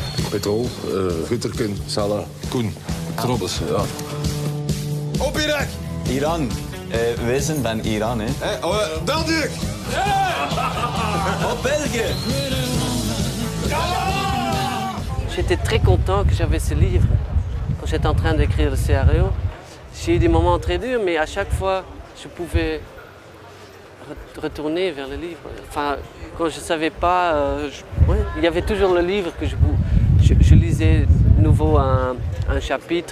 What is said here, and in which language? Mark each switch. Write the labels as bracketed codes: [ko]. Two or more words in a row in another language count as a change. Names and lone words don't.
[nl] Petrol, Gutterken, Salah, Koen, Trobbes, ja. Op Irak! Iran. Wij zijn van Iran, hè. België! Op België! [fr] J'étais très content que j'avais ce livre. Quand j'étais en train d'écrire le scénario, j'ai eu des moments très durs, mais à chaque fois, je pouvais retourner vers le livre. Enfin, quand je ne savais pas, il y avait toujours le livre que je lisais de nouveau un chapitre.